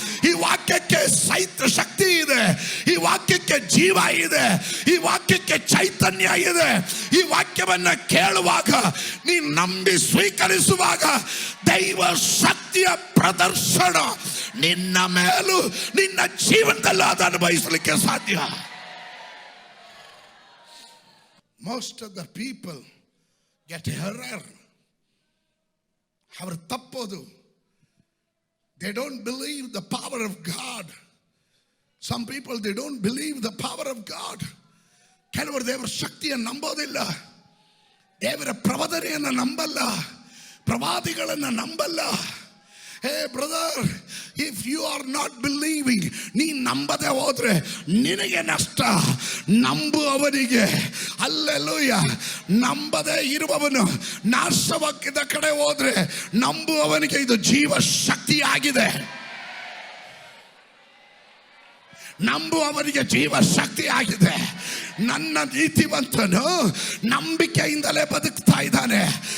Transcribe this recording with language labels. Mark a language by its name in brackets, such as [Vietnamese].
[Kannada] ಈ ವಾಕ್ಯಕ್ಕೆ ಶಕ್ತಿ ಇದೆ, ಈ ವಾಕ್ಯಕ್ಕೆ ಜೀವ ಇದೆ, ಈ ವಾಕ್ಯಕ್ಕೆ ಚೈತನ್ಯ ಇದೆ. ಈ ವಾಕ್ಯವನ್ನ ಕೇಳುವಾಗ, ನೀನು ನಂಬಿ ಸ್ವೀಕರಿಸುವಾಗ ದೈವ ಶಕ್ತಿಯ ಪ್ರದರ್ಶನ ನಿನ್ನ ಮೇಲೂ ನಿನ್ನ ಜೀವನದಲ್ಲಿ ಅದು ಅನುಭವಿಸಲಿಕ್ಕೆ ಸಾಧ್ಯ. [English] Most of the people get error. [Kannada] ಅವರು ತಪ್ಪೋದು. [English] They don't believe the power of God. Some people, they don't believe the power of God. [Kannada] ಕೆಲವರು ದೇವರ ಶಕ್ತಿಯನ್ನು ನಂಬೋದಿಲ್ಲ, ದೇವರ ಪ್ರವಾದನೆಯನ್ನು ನಂಬಲ್ಲ, ಪ್ರವಾದಿಗಳನ್ನು ನಂಬಲ್ಲ. [English] Hey brother, if you are not believing, [Kannada] ನೀ ನಂಬದೆ ಹೋದ್ರೆ ನಿನಗೆ ನಷ್ಟ. ನಂಬುವವನಿಗೆ ಅಲ್ಲೆಲ್ಲೂಯ್ಯ. ನಂಬದೆ ಇರುವವನು ನಾಶವಾದ ಕಡೆ ಹೋದ್ರೆ ನಂಬುವವನಿಗೆ ಇದು ಜೀವ ಶಕ್ತಿಯಾಗಿದೆ. ನಂಬುವವರಿಗೆ ಜೀವ ಶಕ್ತಿ ಆಗಿದೆ. ನನ್ನ ನೀತಿವಂತನು ನಂಬಿಕೆಯಿಂದಲೇ ಬದುಕ್ತಾ ಇದ್ದಾನೆ.